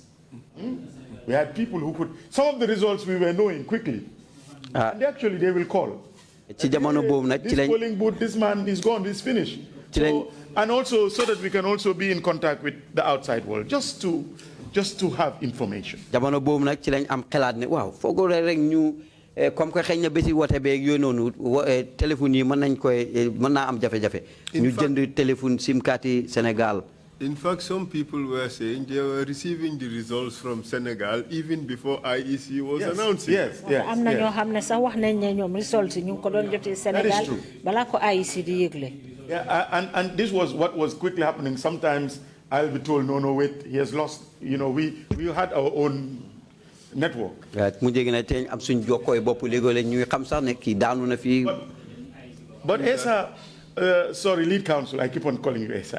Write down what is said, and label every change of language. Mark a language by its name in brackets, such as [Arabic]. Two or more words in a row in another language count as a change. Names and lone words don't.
[English] We had people who could, some of the results we were knowing quickly. And actually they will call. This polling booth, this man is gone, he's finished. So, and also so that we can also be in contact with the outside world, just to have information. [Wolof] Jamono bobu nak ci lañ am xelaat ne waaw fogo rek ñu [French] comme que [Wolof] xeyna bési woté bé yoy nonu téléphone yi mën nañ koy mën na am jafé jafé ñu jënd téléphone [English] sim card [Wolof] yi Sénégal. [English] In fact, some people were saying they were receiving the results from Senegal even before IEC was announcing. Yes. [Wolof] Am na ñoo xamné sax wax nañ né ñom results ñu ko doon jotté Sénégal bala ko IEC di yéglé. [English] Yeah, and this was what was quickly happening. Sometimes I'll be told, no, wait, he has lost. You know, we had our own network. But ESA, sorry, lead council, I keep on calling you ESA.